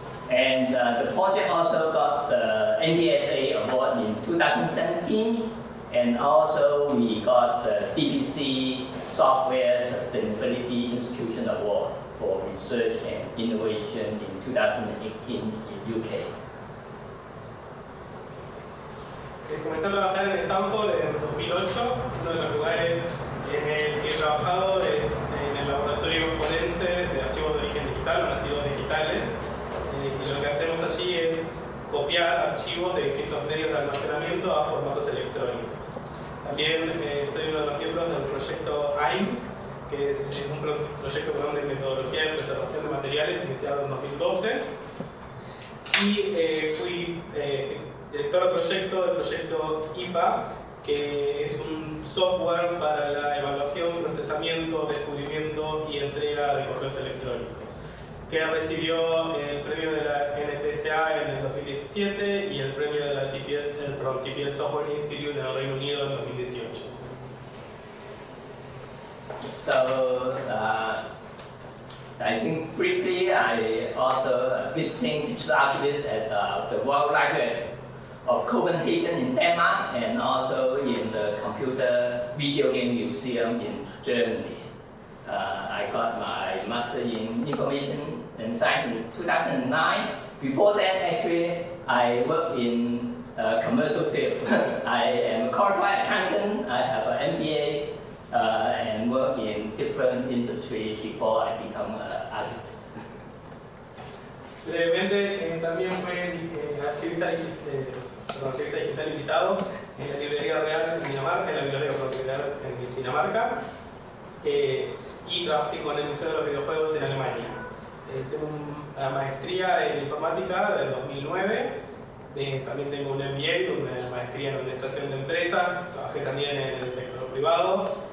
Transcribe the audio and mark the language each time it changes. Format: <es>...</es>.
<en>And the project also got the NDSA award in 2017, and also we got the DPC Software Sustainability Institution Award for Research and Innovation in 2018 in UK.</en> <es>Comencé a trabajar en Stanford en 2008. Uno de los lugares en el que he trabajado es en el laboratorio forense de archivos de origen digital, o nacidos digitales. Y lo que hacemos allí es copiar archivos de distintos medios de almacenamiento a formatos electrónicos. También soy uno de los miembros del proyecto AIMS, que es un proyecto de metodología de preservación de materiales iniciado en 2012. Y fui director del proyecto IPA, que es un software para la evaluación, procesamiento, descubrimiento y entrega de correos electrónicos, que recibió el premio de la NTSA en el 2017 y el premio de la TPS Software Institute en el Reino Unido en 2018.</es> <en>So, I think briefly I also visiting digital archivists at the World Library of Copenhagen in Denmark and also in the Computer Video Game Museum in Germany. I got my Master in Information and Science in 2009. Before that, actually, I worked in commercial field. I am a qualified accountant. I have an MBA and work in different industries before I become an archivist.</en> <es>Brevemente, también fue archivista digital invitado en la Librería Real en Dinamarca, en la Biblioteca Real en Dinamarca, y trabajé con el Museo de los Videojuegos en Alemania. Tengo una maestría en informática del 2009, también tengo un MBA, una maestría en administración de empresas, trabajé también en el sector privado.</es>